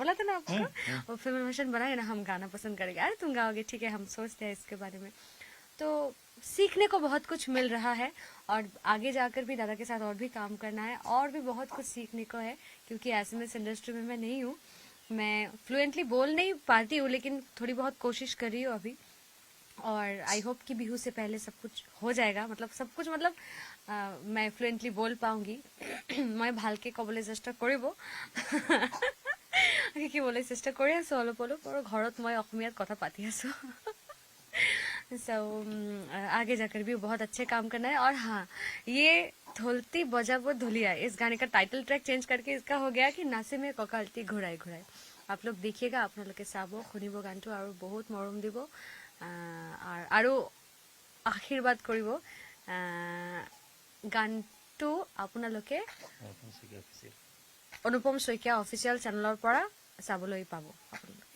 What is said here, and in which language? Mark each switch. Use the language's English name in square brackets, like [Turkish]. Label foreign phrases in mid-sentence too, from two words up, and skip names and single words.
[Hindi] बोला था ना आपको वो फीमेल वर्जन बनाइए ना हम गाना पसंद करेंगे अरे तुम गाओगे ठीक है हम सोचते हैं इसके बारे में तो सीखने को बहुत कुछ मिल रहा है और आगे जाकर भी दादा के साथ और भी काम करना है और भी बहुत कुछ सीखने को है क्योंकि [English] SMS industry [Hindi] में मैं नहीं हूँ मैं फ्लुएंटली बोल नहीं पाती हूँ लेकिन थोड़ी बहुत कोशिश कर रही हूँ अभी और [English] I hope [Hindi] कि बिहू से पहले सब कुछ हो जाएगा मतलब मैं फ्लुएंटली बोल पाऊंगी मैं [Assamese] ভালকে ক'বলৈ চেষ্টা কৰিব কি ক'বলৈ চেষ্টা কৰি আছো অলপ আৰু ঘৰত মই অসমীয়াত কথা পাতি আছো [Hindi] सो आगे जाकर भी बहुत अच्छे काम करना है और हाँ ये ढोलती बजाबो ढोलिया इस गाने का [English] title track [Hindi] चेंज करके इसका हो गया कि नासिमे ककालती घुराई आप लोग देखिएगा, [Assamese] আপোনালোকে চাব, শুনিব গানটো আৰু বহুত মৰম দিব আৰু আশীৰ্বাদ কৰিব। গানটো আপোনালোকে অনুপম শইকীয়া অফিচিয়েল চেনেলৰ পৰা চাবলৈ পাব আপোনালোকে।